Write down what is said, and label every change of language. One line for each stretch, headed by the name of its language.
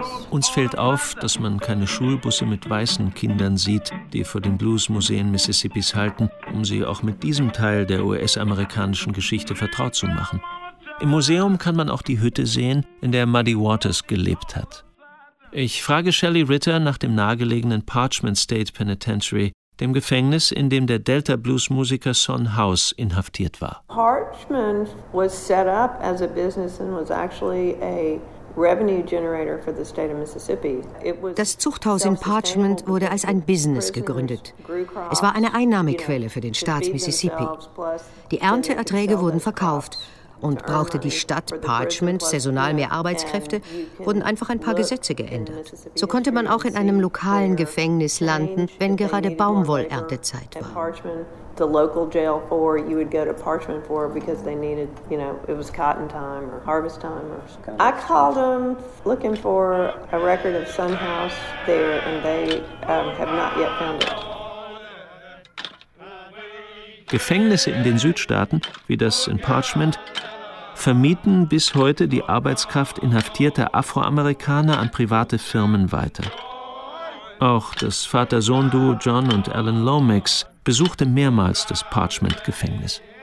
German: Uns fällt auf, dass man keine Schulbusse mit weißen Kindern sieht, die vor den Bluesmuseen Mississippis halten, um sie auch mit diesem Teil der US-amerikanischen Geschichte vertraut zu machen. Im Museum kann man auch die Hütte sehen, in der Muddy Waters gelebt hat. Ich frage Shelley Ritter nach dem nahegelegenen Parchment State Penitentiary, dem Gefängnis, in dem der Delta-Blues-Musiker Son House inhaftiert war.
English: Parchment was set up as a business and was actually a revenue generator for the state of Mississippi.
German: Das Zuchthaus in Parchment wurde als ein Business gegründet. Es war eine Einnahmequelle für den Staat Mississippi. Die Ernteerträge wurden verkauft und brauchte die Stadt Parchment saisonal mehr Arbeitskräfte, wurden einfach ein paar Gesetze geändert. So konnte man auch in einem lokalen Gefängnis landen, wenn gerade Baumwollerntezeit war.
English: The local jail for, you would go to Parchment for, because they needed, you know, it was cotton time or harvest time or something. I called them looking for a record of Sun House there, and they have not yet found it.
German: Gefängnisse in den Südstaaten, wie das in Parchment, vermieten bis heute die Arbeitskraft inhaftierter Afroamerikaner an private Firmen weiter. Auch das Vater-Sohn-Duo John und Alan Lomax besuchte mehrmals das Parchment-Gefängnis.